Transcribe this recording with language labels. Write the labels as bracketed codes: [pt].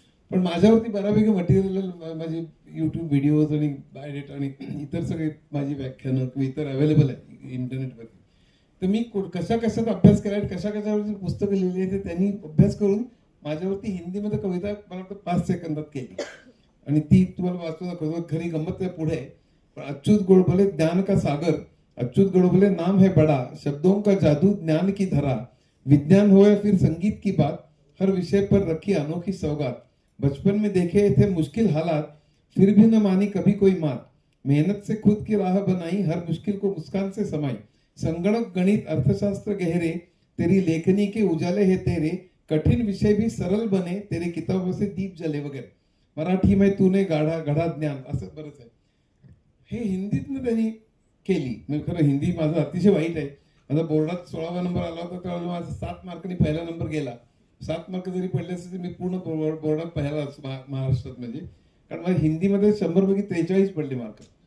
[mr] पण माझ्यावरती बऱ्यापैकी मटेरियल, माझी युट्यूब व्हिडिओज आणि बायोडेटा आणि इतर सगळे माझी व्याख्यानं किंवा इतर अवेलेबल आहे इंटरनेटवरती. तर मी कशात अभ्यास केला, कशावरती पुस्तकं लिहिली आहे, ते त्यांनी अभ्यास करून माझ्यावरती हिंदीमध्ये कविता मला वाटतं 5 सेकंदात केली. आणि ती तुम्हाला वाचून दाखवतो. खरी गंमत आहे पुढे. [hi] पण अच्युत गोडबोले ज्ञान का सागर, अच्युत गोडबोले नाम है बड़ा, शब्दों का जादू ज्ञान की धरा, विज्ञान हो या फिर संगीत की बात, हर विषय पर रखी अनोखी सौगात, बचपन में देखे थे मुश्किल हालात, फिर भी न मानी कभी कोई मात, मेहनत से खुद की राह बनाई, हर मुश्किल को मुस्कान से समाई, संगणक गणित अर्थशास्त्र गहरे, तेरी लेखनी के उजाले है तेरे, कठिन विषय भी सरल बने, तेरे किताबों से दीप जले वगैरे, मराठी में तूने घडा ज्ञान, [mr] असं बरंच आहे. हे हिंदीतनं त्यांनी केली. म्हणजे खरं हिंदी माझं अतिशय वाईट आहे. माझा बोर्डात 16वा नंबर आला होता, तेव्हा माझा 7 मार्कांनी पहिला नंबर गेला. 7 मार्क जरी पडले असते तर मी पूर्ण बोर्डात पहिला महाराष्ट्रात, म्हणजे कारण मला हिंदीमध्ये 100 पैकी 43 पडले मार्क.